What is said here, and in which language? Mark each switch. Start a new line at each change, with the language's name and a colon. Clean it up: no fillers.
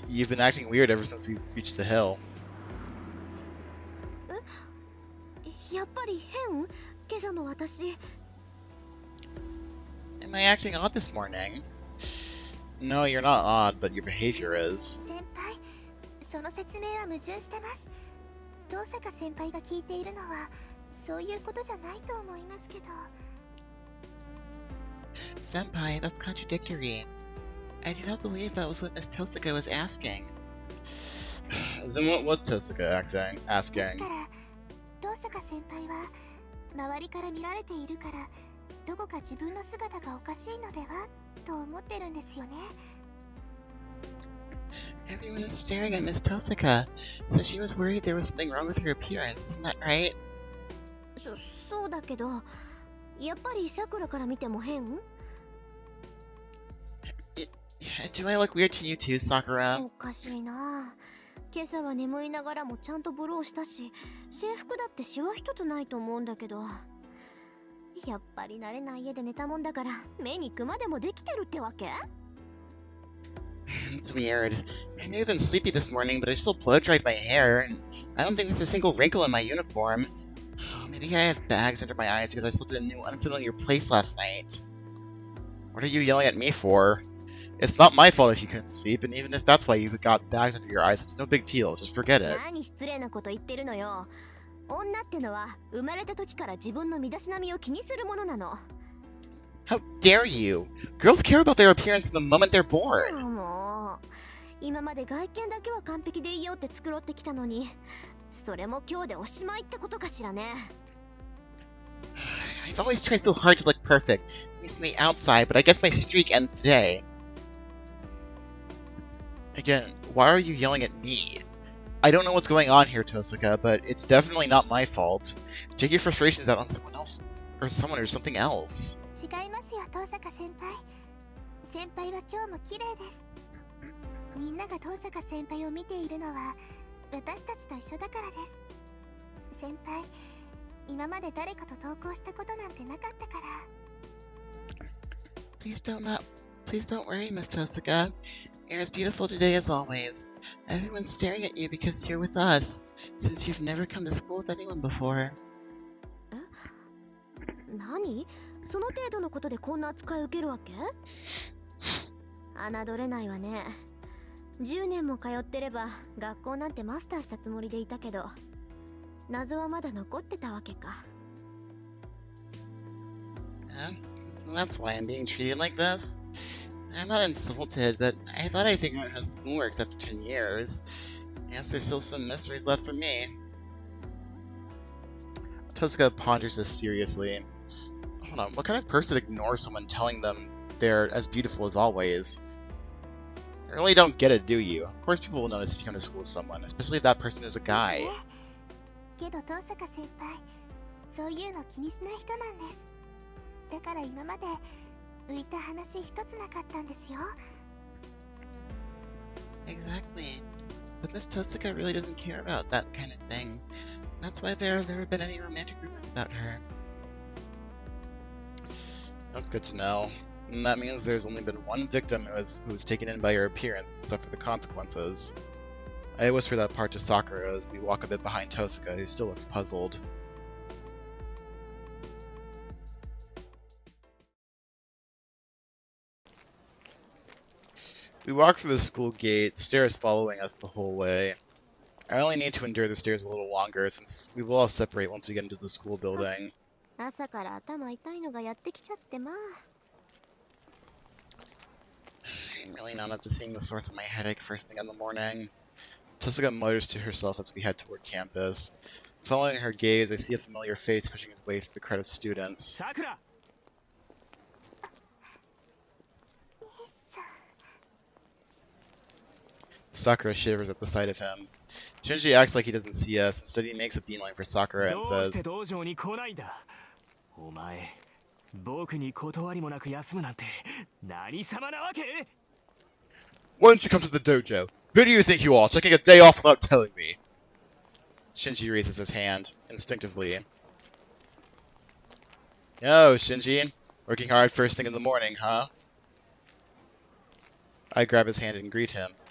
English: You've been acting weird ever since we reached the hill.
Japanese: やっぱり変？今朝の私。
English: Am I acting odd this morning? No, you're not odd, but your behavior is.
Japanese: 先輩、その説明は矛盾してます。遠坂先輩が聞いているのはそういうことじゃないと思いますけど。
English: Senpai, that's contradictory. I do not believe that was what Miss Tosaka was asking. Then what was Tosaka asking?
Japanese: ですから遠坂先輩は周りから見られているからどこか自分の姿がおかしいのではと思ってるんですよね。
English: Everyone is staring at Miss Tosaka, so she was worried there was something wrong with her appearance, isn't that right?
Japanese: そうだけど、やっぱり桜から見ても変？
English: Do I look weird to you too, Sakura?
Japanese: おかしいな。今朝は眠いながらもちゃんとブローしたし、制服だってシワ一つないと思うんだけど。やっぱり慣れない家で寝たもんだから目にクマでもできてるってわけ？
English: It's weird. I may have been sleepy this morning, but I still blow-dried my hair, and I don't think there's a single wrinkle in my uniform. Maybe I have bags under my eyes because I slept in a new unfamiliar place last night. What are you yelling at me for? It's not my fault if you couldn't sleep, and even if that's why you got bags under your eyes, it's no big deal. Just forget it.
Japanese: 何失礼なこと言ってるのよ。女ってのは生まれた時から自分の身だしなみを気にするものなの。
English: How dare you? Girls care about their appearance from the moment they're born.
Japanese: もう今今まで外見だけは完璧でいいよって繕ってきたのに、それも今日でおしまいってことかしらね。
English: I've always tried so hard to look perfect, at least on the outside, but I guess my streak ends today. Again, why are you yelling at me? I don't know what's going on here, Tosuka, but it's definitely not my fault. Take your frustrations out on someone else, or someone or something else.
Japanese: 違いますよ、遠坂先輩。先輩は今日も綺麗です。みんなが遠坂先輩を見ているのは私たちと一緒だからです。先輩、今まで誰かと投稿したことなんてなかったから。
English: Please don't worry, Miss Tosuka. You're as beautiful today as always. Everyone's staring at you because you're with us, since you've never come to school with anyone before.
Japanese: 何？その程度のことでこんな扱い受けるわけ？侮れないわね。 10年も通ってれば学校なんてマスターしたつもりでいたけど、謎はまだ残ってたわけか。
English: That's why I'm being treated like this? I'm not insulted, but I thought I'd figure out how school works after 10 years. Guess there's still some mysteries left for me. Tosuka ponders this seriously. Hold on, what kind of person ignores someone telling them they're as beautiful as always? You really don't get it, do you? Of course people will notice if you come to school with someone, especially if that person is a guy.
Japanese: けど遠坂先輩、そういうの気にしない人なんです。だから今まで浮いた話一つなかったんですよ。
English: Exactly. But Miss Tosuka really doesn't care about that kind of thing. That's why there have never been any romantic rumors about her. That's good to know. And that means there's only been one victim who was taken in by your appearance and suffered the consequences. I whisper that part to Sakura as we walk a bit behind Tosuka, who still looks puzzled. We walk through the school gate, stairs following us the whole way. I only need to endure the stairs a little longer, since we will all separate once we get into the school building.
Japanese: 朝から頭痛いのがやってきちゃってまあ。
English: I'm really not up to seeing the source of my headache first thing in the morning. Tosuka mutters to herself as we head toward campus. Following her gaze, I see a familiar face pushing his way through the crowd of students. Sakura! Sakura shivers at the sight of him. Shinji acts like he doesn't see us. Instead, he makes a beeline for Sakura and says,
Japanese: お前、僕に断りもなく休むなんて何様なわけ?
English: Why don't you come to the dojo? Who do you think you are, taking a day off without telling me? Shinji raises his hand, instinctively. Yo, Shinji. Working hard first thing in the morning, huh? I grab his hand and greet him.